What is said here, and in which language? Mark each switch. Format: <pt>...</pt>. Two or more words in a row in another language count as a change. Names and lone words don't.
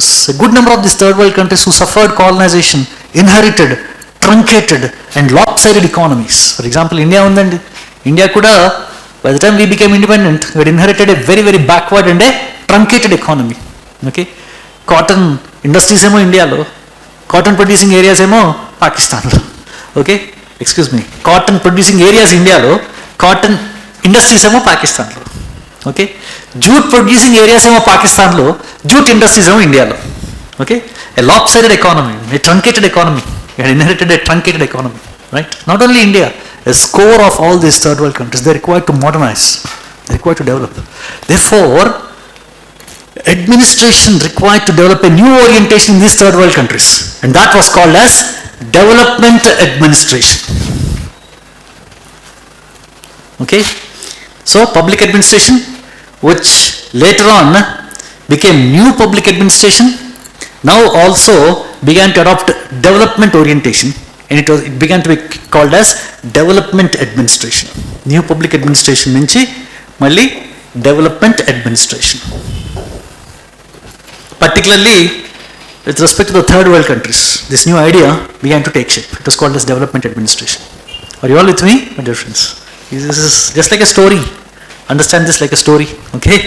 <en>A good number of these third world countries who suffered colonization inherited truncated and lopsided economies. For example, India kuda, by the time we became independent, we had inherited a very, very backward and a truncated economy.</en> <te>Okay,</te> <en>cotton industries</en> <te>emo India lo,</te> <en>cotton producing areas</en> <te>emo Pakistan lo.</te> <en>Okay, excuse me, cotton producing areas India lo, cotton industries</en> <te>emo Pakistan lo.</te> <en>Okay, jute producing areas</en> <te>emo Pakistan lo,</te> <en>jute industries</en> <te>emo India lo.</te> <en>Okay, a lopsided economy, a truncated economy. We had inherited a truncated economy, right? Not only India, a score of all these third world countries, they are required to modernize, they are required to develop. Therefore, administration required to develop a new orientation in these third world countries, and that was called as development administration. Okay, so public administration, which later on became new public administration, now also began to adopt development orientation, and it began to be called as development administration. New public administration</en> <te>nunchi malli</te> <en>development administration. Particularly with respect to the third world countries, this new idea began to take shape. It was called as development administration. Are you all with me, my dear friends? This is just like a story. Understand this like a story, okay?</en>